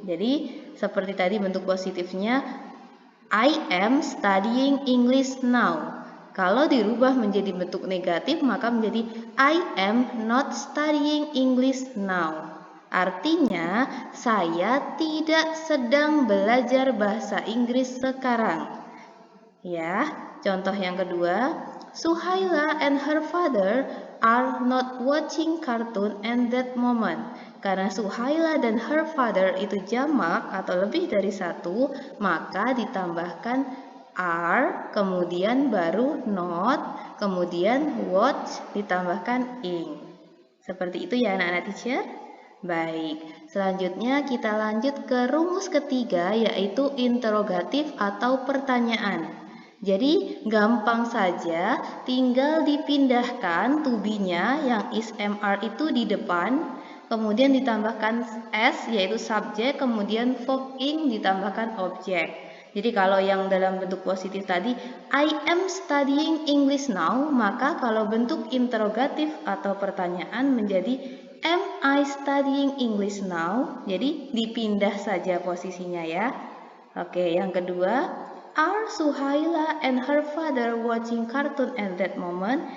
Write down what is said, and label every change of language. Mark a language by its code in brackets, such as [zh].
[id] Jadi seperti tadi bentuk positifnya, [en] I am studying English now. [id] Kalau dirubah menjadi bentuk negatif, maka menjadi [en] I am not studying English now. [id] Artinya, saya tidak sedang belajar bahasa Inggris sekarang. Ya, contoh yang kedua, [en] Suhaila and her father are not watching cartoon at that moment. [id] Karena Suhaila dan [en] her father [id] itu jamak atau lebih dari satu, maka ditambahkan are, kemudian baru not, kemudian watch, ditambahkan ing. Seperti itu ya anak-anak teacher. Baik, selanjutnya kita lanjut ke rumus ketiga yaitu interrogatif atau pertanyaan. Jadi gampang saja, tinggal dipindahkan to be-nya yang is MR itu di depan, kemudian ditambahkan S yaitu subjek, kemudian verb ing ditambahkan objek. Jadi kalau yang dalam bentuk positif tadi, [en] I am studying English now, [id] maka kalau bentuk interrogatif atau pertanyaan menjadi [en] am I studying English now? [id] Jadi dipindah saja posisinya ya. Oke, yang kedua, [en] are Suhaila and her father watching cartoon at that moment?